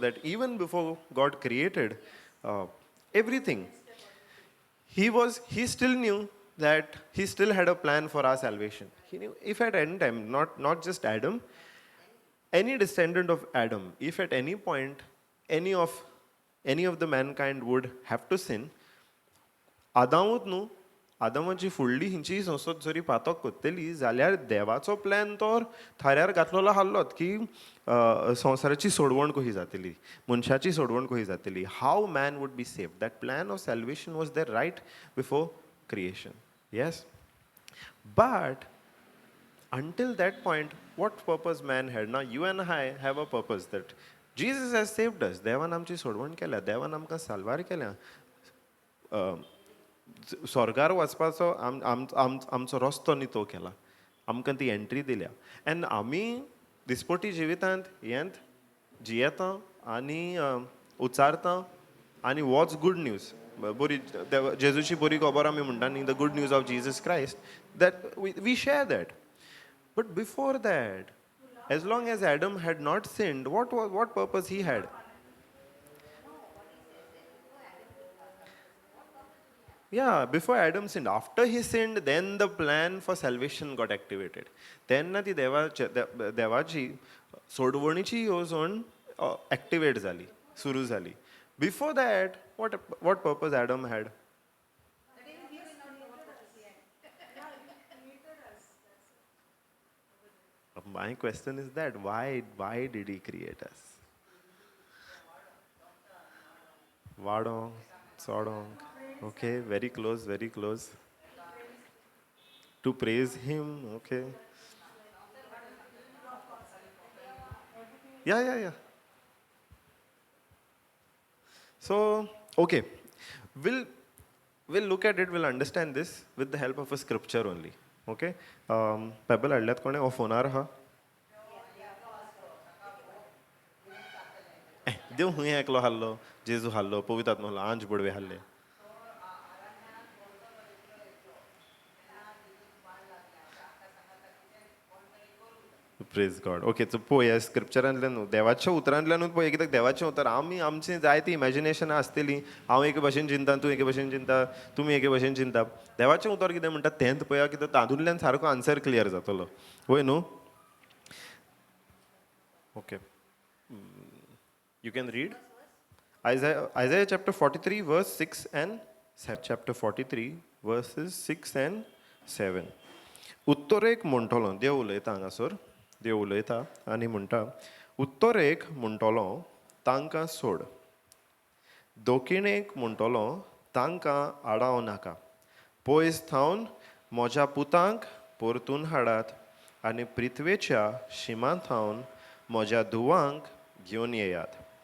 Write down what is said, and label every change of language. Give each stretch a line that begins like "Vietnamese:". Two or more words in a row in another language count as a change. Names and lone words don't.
English: That even before God created everything, he still knew that he still had a plan for our salvation. He knew if at any time, not just Adam, any descendant of Adam, if at any point any of the mankind would have to sin,
Konkani: आदामूच न्हू, आदामाची फुडली हिंची संसद जरी पातक कोत्तेली जाल्यार देवाचो प्लॅन तो थाऱ्यार घातलेलो आसलोच की संवसाराची सोडवण कशी जातली, मनशाची सोडवण कशी जातली,
English: how man would be saved. that plan of salvation was there right before creation. yes, but until that point, what purpose man had? Now you and I have a purpose, that Jesus has saved us.
Konkani: देवान आमची सोडवण केल्या, देवान आमकां साल्वार केल्या, स्वर्गार वचपाचो आमचो रस्तो नितो केला, आमकां ती एंट्री दिल्या. एंड आमी दिसपटी जिवितांत हेंत जियेता आनी उचारता, आनी
English: watch good news,
Konkani: बरी जेजूची बरी खबर आमी म्हणटा न्ही,
English: the good news of Jesus Christ, that we share that. But before that, as long as Adam had not sinned, what purpose he had? Yeah, before Adam sinned. After he sinned, then the plan for salvation got activated.
Konkani: Then ती देवाची सोडवणीची येवजण activate जाली, सुरू जाली.
English: Before that, what purpose Adam had? My question is that why did he create us? Vadong, Sodong. Okay, very close. To praise him, okay. Yeah. So, okay, we'll look at it, we'll understand this with the help of a scripture only.
Konkani: Okay, पेबल हाडल्यात कोणे हो फोनार आहा? देव हुंय एकलो हाल्लो, जेजू हाल्लो, पवित्र आत्मा हाल्लो, आंज बडवे हाल्ले.
English: praise God. okay, so
Konkani: पळय स्क्रिप्चरांतल्यान देवाच्या उतरांतल्यानूच पळय, कित्याक देवाचें उतर आमची जायती इमॅजिनेशनां आसतलीं. हांव एके भशेन चिंता, तूं एके भशेन चिंता, तुमी एके भशेन चिंता. देवाचें उतर कितें म्हणटा तेंच पळया, कित्याक तातूंतल्यान सारको
English: answer clear
Konkani: जातलो, वय न्हू.
English: okay, you can read Isaiah chapter 43 verse 6 and 7. Chapter 43 verses 6 and 7.
Konkani: उत्तरेक म्हणटलो, देव उलयता हांगासर, देव उलयता आनी म्हणटा, उत्तरेक म्हणटलो तांकां सोड, दोखिणेक म्हणटलो तांकां आडाव नाका, पयस थावन म्हज्या पुतांक परतून हाडात आनी पृथ्वेच्या शिमांत थावन म्हज्या धुवांक घेवन येयात.